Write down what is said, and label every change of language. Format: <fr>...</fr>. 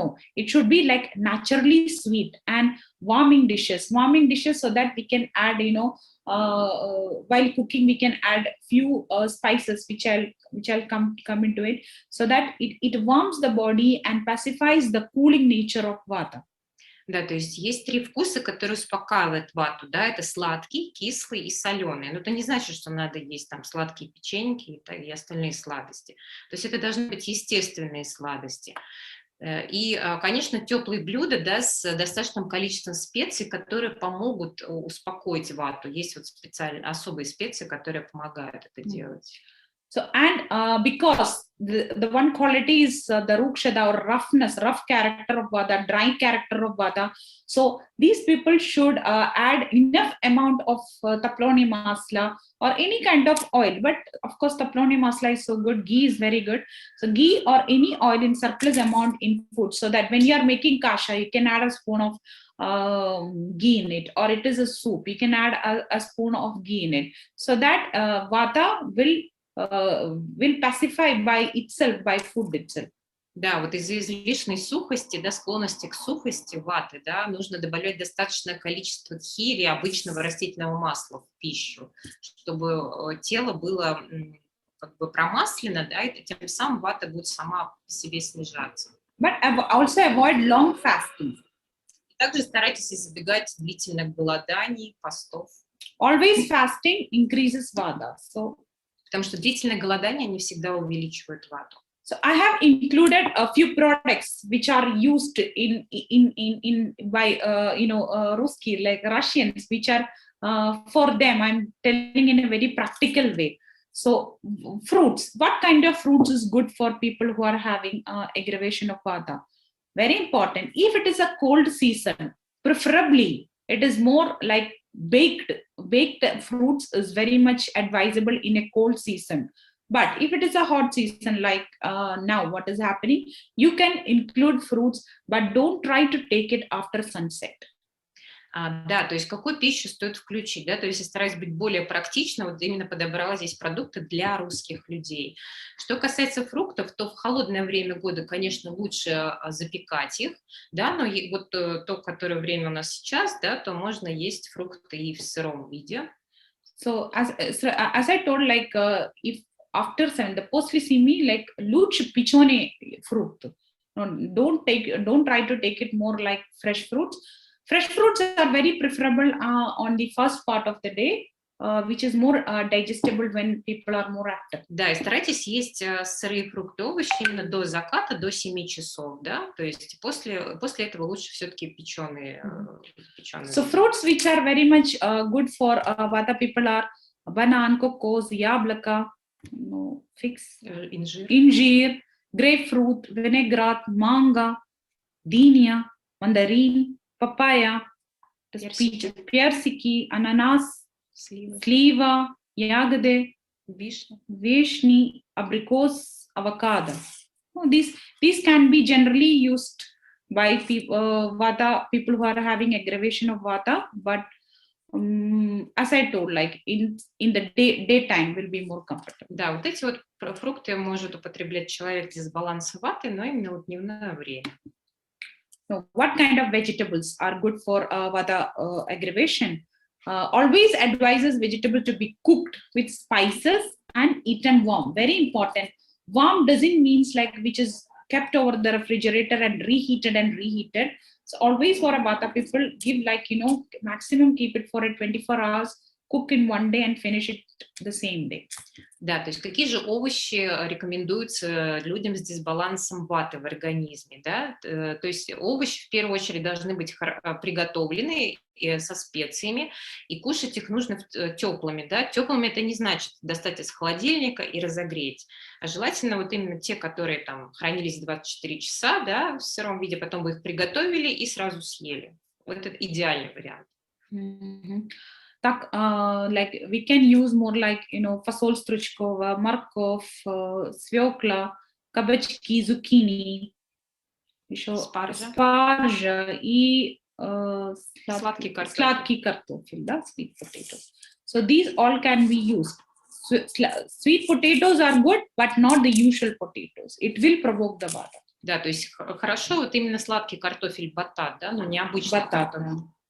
<en>No, it should be like naturally sweet and warming dishes so that we can add, you know, while cooking we can add few spices which I'll come into it, so that it warms the body and pacifies the cooling nature of vata.</en> <ru>Да, то есть есть 3 вкуса, которые успокаивают вату, да, это сладкий, кислый и соленый. Но это не значит, что надо есть там сладкие печеньки и остальные сладости. То есть это должны быть естественные сладости. И, конечно, теплые блюда, да, с достаточным количеством специй, которые помогут успокоить вату. Есть вот специальные особые специи, которые помогают это делать.</ru> <en>So, and because the one quality is the rukshata or roughness, rough character of vata, dry character of vata. So these people should add enough amount of taploni masala or any kind of oil. But of course, taploni masala is so good. Ghee is very good. So ghee or any oil in surplus amount in food, so that when you are making kasha, you can add a spoon of ghee in it, or it is a soup, you can add a spoon of ghee in it, so that vata will pacify by itself, by food itself.</en> <ru>Да, вот из-за излишней сухости, да, склонности к сухости ваты, да, нужно добавлять достаточное количество тхи или обычного растительного масла в пищу, чтобы тело было как бы промаслено, да, и тем самым вата будет сама по себе снижаться.</ru> <en>But also avoid long fasting.</en> <ru>Также старайтесь избегать длительных голоданий, постов.</ru> <en>Always fasting increases vata. So,</en> <ru>потому что длительное голодание не всегда увеличивает вату.</ru> <en>So I have included a few products which are used by Ruski, like Russians, which are for them. I'm telling in a very practical way. So fruits, what kind of fruits is good for people who are having aggravation of vata? Very important. If it is a cold season, preferably it is more like baked fruits is very much advisable in a cold season. But if it is a hot season like now, what is happening, you can include fruits, but don't try to take it after sunset.</en> <ru>Да, то есть какую пищу стоит включить, да, то есть я стараюсь быть более практична, вот именно подобрала здесь продукты для русских людей. Что касается фруктов, то в холодное время года, конечно, лучше запекать их, да, но вот то, которое время у нас сейчас, да, то можно есть фрукты и в сыром виде.</ru> <en>So as I told, like if after 7, the postly see me like luch pichone fruit. Don't try to take it more like fresh fruits. Fresh fruits are very preferable on the first part of the day, which is more digestible when people are more active.</en> <ru>Да, и старайтесь есть сырые фрукты, овощи именно до заката, до 7 часов, да, то есть после этого лучше все-таки печеные.</ru> <en>So fruits which are very much good for Vata people are banana, cocos, yablaka, figs, injir, grapefruit, vinaigrette, manga, dinya, mandarin, papaya, persiki, ananas, sliva, yagade, vishni, abricos, avocado. These can be generally used by Vata people who are having aggravation of Vata, but as I told, like in the daytime will be more comfortable.</en> <ru>Да, вот эти вот фрукты может употреблять человек без дисбаланса ваты, но именно в дневное время.</ru> <en>So what kind of vegetables are good for Vata aggravation? Always advises vegetable to be cooked with spices and eaten warm. Very important. Warm doesn't means like which is kept over the refrigerator and reheated. So always for a Vata people, give like, maximum keep it for 24 hours, cook in one day and finish it the same day.</en> <ru>Да, то есть какие же овощи рекомендуются людям с дисбалансом ваты в организме, да? То есть овощи в первую очередь должны быть приготовлены со специями, и кушать их нужно теплыми, да? Теплыми это не значит достать из холодильника и разогреть, а желательно вот именно те, которые там хранились 24 часа, да, в сыром виде, потом вы их приготовили и сразу съели. Вот это идеальный вариант. Так,</ru> <en>like we can use more like,</en> <ru>фасоль стручкова, морковь, свекла, кабачки, зукини, еще спаржа и сладкий картофель, да,</ru> <en>sweet potatoes. So these all can be used. Sweet potatoes are good, but not the usual potatoes. It will provoke the vata.</en> <ru>Да, то есть хорошо вот именно сладкий картофель батат, да, но необычный картофель.</ru>